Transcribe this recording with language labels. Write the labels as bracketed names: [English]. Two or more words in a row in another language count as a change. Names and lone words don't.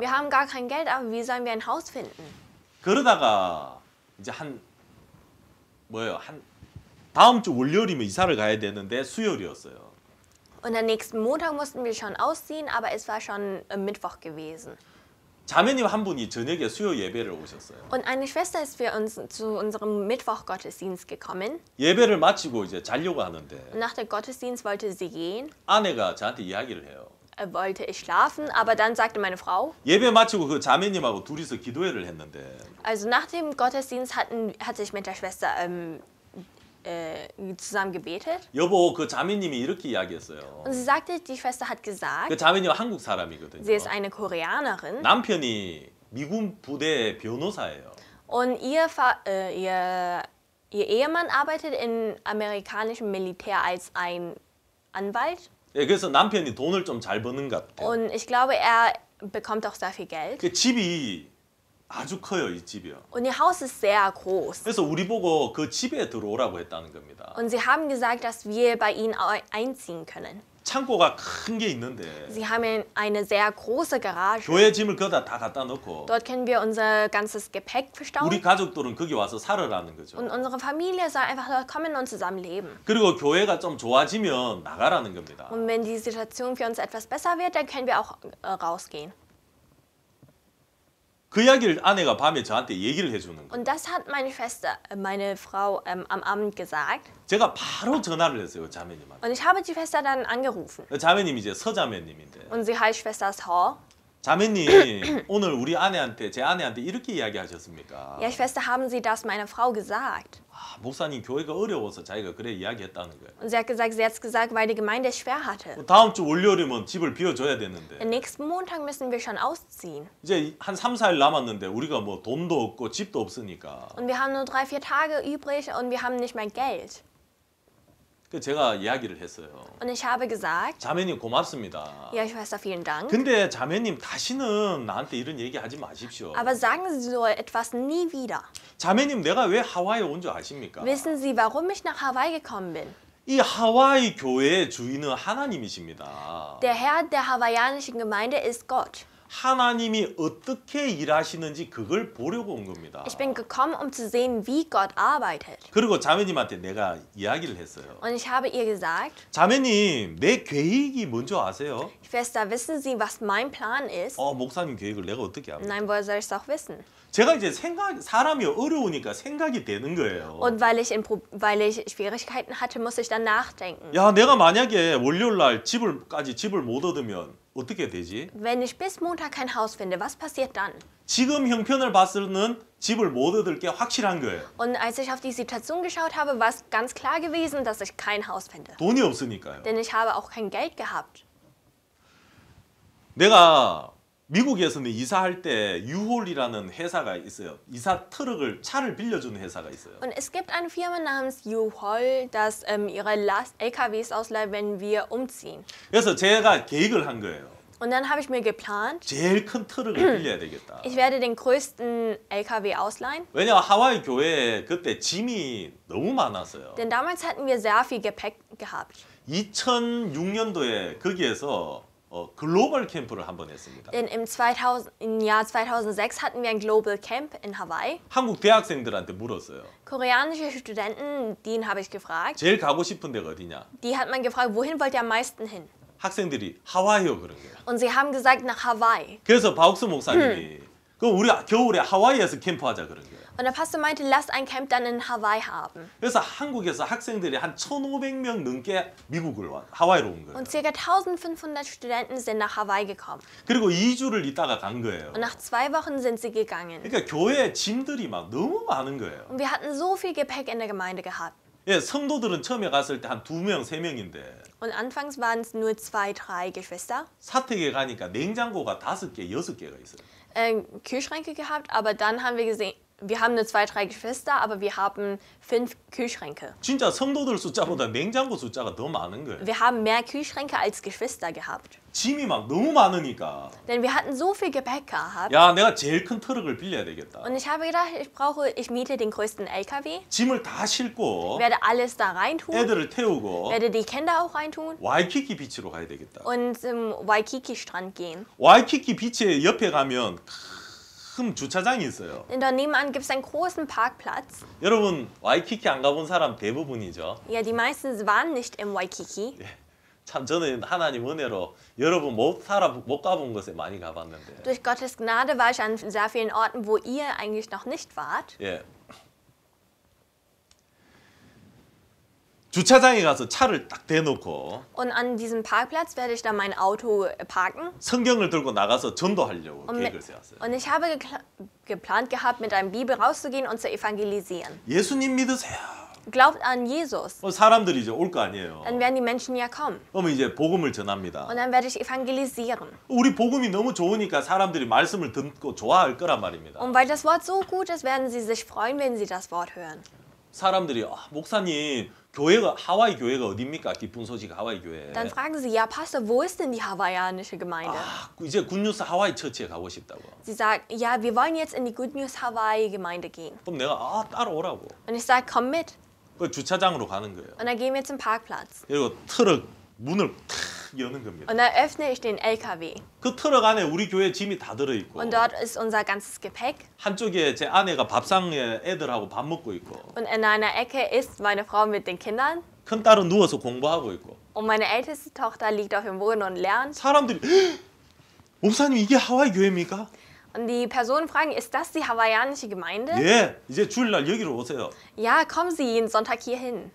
[German] Wir haben gar kein Geld, aber wie sollen wir ein Haus finden? [Korean] 그러다가 이제 한 다음 주 월요일이면 이사를 가야 되는데 수요일이었어요. [German] Und am nächsten Montag mussten wir schon ausziehen, aber es war schon Mittwoch gewesen. [Korean] 자매님 한 분이 저녁에 수요 예배를 오셨어요. [German] Und eine Schwester ist für uns zu unserem Mittwoch-Gottesdienst gekommen. [Korean] 예배를 마치고 이제 자려고 하는데 [German] Und nach dem Gottesdienst wollte sie gehen, [Korean] 아내가 저한테 이야기를 해요. [German] wollte ich schlafen, aber dann sagte meine Frau, [Korean] 예배 마치고 그 자매님하고 둘이서 기도회를 했는데 [German] also nach dem Gottesdienst hatte ich mit der Schwester zusammen gebetet. [Korean] 여보 그 자매님이 이렇게 이야기했어요. [German] Und sie sagte, die Schwester hat [Korean] 그 [German] gesagt, [Korean] 자매님 한국 사람이거든요. [German] sie ist eine Koreanerin [Korean] 남편이 미군 부대 변호사예요. [German] und ihr Ehemann arbeitet im amerikanischen Militär als ein Anwalt. [Korean] 예, 그래서 남편이 돈을 좀 잘 버는 것 같아요. [German] Und ich glaube, er bekommt auch sehr viel Geld. [Korean] 그 집이 아주 커요, 이 집이요. [German] Und ihr Haus ist sehr groß. [Korean] 그래서 우리 보고 그 집에 들어오라고 했다는 겁니다. [German] Und sie haben gesagt, dass wir bei ihnen einziehen können. [Korean] 창고가 큰 게 있는데 [German] Sie haben eine sehr große Garage. [Korean] 교회 짐을 거기다 다 갖다 놓고 [German] Dort können wir unser ganzes Gepäck [Korean] 우리 [German] verstauen. [Korean] 가족들은 거기 와서 살으라는 거죠. [German] Und unsere Familie soll einfach dort kommen und zusammen leben. [Korean] 그리고 교회가 좀 좋아지면 나가라는 겁니다. [German] Und wenn die Situation für uns etwas besser wird, dann können wir auch rausgehen. [Korean] 그 이야기를 아내가 밤에 저한테 얘기를 해주는 거예요. [German] Und das hat meine Frau am Abend gesagt. [Korean] 제가 바로 전화를 했어요, 자매님한테. [German] Und ich habe die Schwester dann angerufen. [Korean] 자매님이 이제 서자매님인데 [German] Und sie heißt Schwester Hall. [Korean] 자매님 오늘 우리 아내한테 제 아내한테 이렇게 이야기하셨습니까? [German] Ja, Schwester, haben Sie das meiner Frau gesagt? [Korean] 아, 목사님 교회가 어려워서 자기가 그래 이야기했다는 거예요. [German] Und sie hat es gesagt, weil die Gemeinde es schwer hatte. [Korean] 다음 주 월요일이면 집을 비워줘야 되는데 [German] Den nächsten Montag müssen wir schon ausziehen. [Korean] 이제 한 3, 4일 남았는데 우리가 뭐 돈도 없고 집도 없으니까 [German] Und wir haben nur 3, 4 Tage übrig und wir haben nicht mehr Geld. [Korean] 그 제가 이야기를 했어요. [German] Und ich habe gesagt, [Korean] 자매님 고맙습니다. [German] ja, Schwester, vielen Dank. [Korean] 근데 자매님 다시는 나한테 이런 얘기 하지 마십시오. [German] Aber sagen Sie so etwas nie wieder. [Korean] 자매님 내가 왜 하와이에 온 줄 아십니까? [German] Wissen Sie, warum ich nach Hawaii gekommen bin? [Korean] 이 하와이 교회의 주인은 하나님이십니다. [German] Der Herr der hawaiianischen Gemeinde ist Gott. [Korean] 하나님이 어떻게 일하시는지 그걸 보려고 온 겁니다. [German] Ich bin gekommen, um zu sehen, wie Gott arbeitet. [Korean] 그리고 자매님한테 내가 이야기를 했어요. [German] Und ich habe ihr gesagt, [Korean] 자매님, 내 계획이 뭔지 아세요? [German] Schwester, wissen Sie, was mein Plan ist? [Korean] 목사님 계획을 내가 어떻게 합니까? [German] Nein, woher soll ich es auch wissen? [Korean] 제가 이제 사람이 어려우니까 생각이 되는 거예요. [German] Und weil ich Schwierigkeiten hatte, muss ich dann nachdenken. [Korean] 야, 내가 만약에 월요일 날 집을 못 얻으면 어떻게 되지? [German] Wenn ich bis Montag kein Haus finde, was passiert dann? [Korean] 지금 형편을 봐서는 집을 못 얻을 게 확실한 거예요. [German] Und als ich auf die Situation geschaut habe, war es ganz klar gewesen, dass ich kein Haus finde. [Korean] 돈이 없으니까요. [German] Denn ich habe auch kein Geld gehabt. [Korean] 내가 미국에서는 이사할 때 유홀이라는 회사가 있어요. 이사 차를 빌려주는 회사가 있어요. [German] Und es gibt eine Firma namens U-Haul, das ihre LKWs ausleiht, wenn wir umziehen. [Korean] 그래서 제가 계획을 한 거예요. [German] Und dann habe ich mir geplant, [Korean] 제일 큰 트럭을 빌려야 되겠다. [German] ich werde den größten LKW ausleihen. [Korean] 왜냐하면 하와이 교회에 그때 짐이 너무 많았어요. [German] Denn damals hatten wir sehr viel Gepäck gehabt. [Korean] 2006년도에 거기에서 글로벌 캠프를 한번 했습니다. [German] Denn im Jahr 2006 hatten wir ein Global Camp in Hawaii. [Korean] 한국 대학생들한테 물었어요. [German] Koreanische Studenten, den habe ich gefragt. [Korean] 제일 가고 싶은 데가 어디냐? [German] Die hat man gefragt, wohin wollt ihr am meisten hin? [Korean] 학생들이 하와이요 그런 거예요. [German] Und sie haben gesagt, nach Hawaii. [Korean] 그래서 바욱스 목사님이 그럼 우리 겨울에 하와이에서 캠프하자 그런 거예요. [German] Und der Pastor meinte, lasst ein Camp dann in Hawaii haben. [Korean] 그래서 한국에서 학생들이 한 1,500명 넘게 하와이로 온 거예요. [German] Und ca. 1500 Studenten sind nach Hawaii gekommen. [Korean] 그리고 2주를 있다가 간 거예요. [German] Und nach 2 Wochen sind sie gegangen. [Korean] 그러니까 교회에 짐들이 막 너무 많은 거예요. [German] Und wir hatten so viel Gepäck in der Gemeinde gehabt. [Korean] 예, 성도들은 처음에 갔을 때 한 2명, 3명인데 [German] Und anfangs waren es nur 2, 3 Geschwister. [Korean] 사택에 가니까 냉장고가 5개, 6개가 있어요. [German] Kühlschränke gehabt, aber dann haben wir gesehen, wir haben nur 2, 3 Geschwister, aber wir haben 5 Kühlschränke. [Korean] 진짜 성도들 숫자보다 냉장고 숫자가 더 많은 거예요. [German] Wir haben mehr Kühlschränke als Geschwister gehabt. [Korean] 짐이 막 너무 많으니까 [German] Denn wir hatten so viel Gepäck gehabt. [Korean] 야, 내가 제일 큰 트럭을 빌려야 되겠다. [German] Und ich habe gedacht, ich miete den größten LKW, [Korean] 짐을 다 싣고 [German] werde alles da reintun, [Korean] 애들을 태우고 [German] werde die Kinder auch reintun [Korean] 와이키키 비치로 가야 되겠다. [German] und zum Waikiki-Strand gehen. [Korean] 와이키키 비치 옆에 가면 큰 주차장이 있어요. [German] Denn dort nebenan gibt es einen großen Parkplatz. [Korean] 여러분 와이키키 안 가본 사람 대부분이죠. [German] Ja, die meisten waren nicht im Waikiki. [Korean] 참 저는 하나님 은혜로 여러분 못 가본 곳에 많이 가봤는데. [German] Durch Gottes Gnade war ich an sehr vielen Orten, wo ihr eigentlich noch nicht wart. [Korean] 예. 주차장에 가서 차를 딱 대놓고 [German] Und an diesem Parkplatz werde ich dann mein Auto parken. [Korean] 성경을 들고 나가서 전도하려고 계획을 세웠어요. [German] Und ich habe geplant gehabt, mit einer Bibel rauszugehen und zu evangelisieren. [Korean] 예수님 믿으세요. [German] Glaubt an Jesus. [Korean] 사람들이 이제 올 거 아니에요. [German] Dann werden die Menschen ja kommen. [Korean] 그러면 이제 복음을 전합니다. [German] Und dann werde ich evangelisieren. [Korean] 우리 복음이 너무 좋으니까 사람들이 말씀을 듣고 좋아할 거란 말입니다. [German] Und weil das Wort so gut ist, werden sie sich freuen, wenn sie das Wort hören. [Korean] 사람들이 목사님 하와이 교회가 어디입니까? 기쁜 소식 하와이 교회. [German] Dann fragen sie, ja Pastor, wo ist denn die hawaiianische Gemeinde? [Korean] 이제 굿뉴스 하와이 처치에 가고 싶다고. [German] Sie sagt, ja, wir wollen jetzt in die Good News Hawaii Gemeinde gehen. [Korean] 그럼 내가 따라오라고. [German] Und ich sage, komm mit. [Korean] 그 주차장으로 가는 거예요. [German] Und dann gehen wir zum Parkplatz. [Korean] 그리고 트럭 문을 탁 여는 겁니다. [German] Und dann öffne ich den LKW. [Korean] 그 트럭 안에 우리 교회 짐이 다 들어 있고. [German] Und dort ist unser ganzes Gepäck. [Korean] 한쪽에 제 아내가 밥상에 애들하고 밥 먹고 있고. [German] Und in einer Ecke ist meine Frau mit den Kindern. [Korean] 큰 딸은 누워서 공부하고 있고. [German] Und meine älteste Tochter liegt auf dem Boden und lernt. [Korean] 사람들이 목사님 이게 하와이 교회입니까? [German] Und die Personen fragen, ist das die hawaiianische Gemeinde? [Korean] 예, 이제 주일날 여기로 오세요. [German] Ja, kommen Sie jeden Sonntag hier hin.